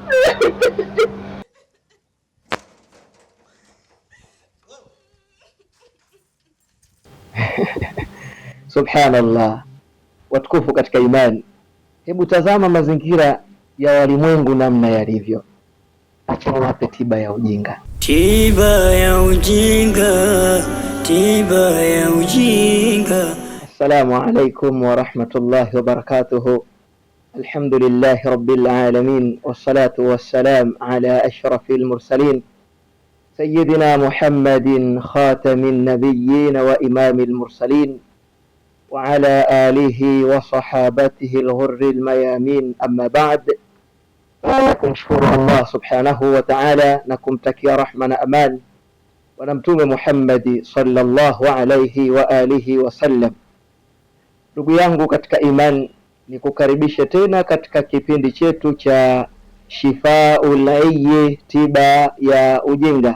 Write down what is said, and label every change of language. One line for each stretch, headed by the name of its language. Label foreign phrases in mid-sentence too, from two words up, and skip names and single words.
Swahili: Subhanallah, watukufu katika imani, hebu tazama mazingira ya walimwengu namna yalivyo. Acha wape tiba ya ujinga. Tiba ya ujinga, tiba ya ujinga.
Arabic: السلام عليكم ورحمة الله وبركاته. الحمد لله رب العالمين والصلاة والسلام على أشرف المرسلين سيدنا محمد خاتم النبيين وإمام المرسلين وعلى آله وصحابته الغر الميامين. أما بعد,
Swahili: kumshukuru
Arabic: الله سبحانه وتعالى
Swahili: na kumtakia rahma na aman bwana mtume Muhammad
Arabic: صلى الله عليه وآله وسلم.
Swahili: Ndugu yangu katika iman, ni kukaribisha tena katika kipindi chetu cha Shifaul Ayyi, tiba ya ujinga.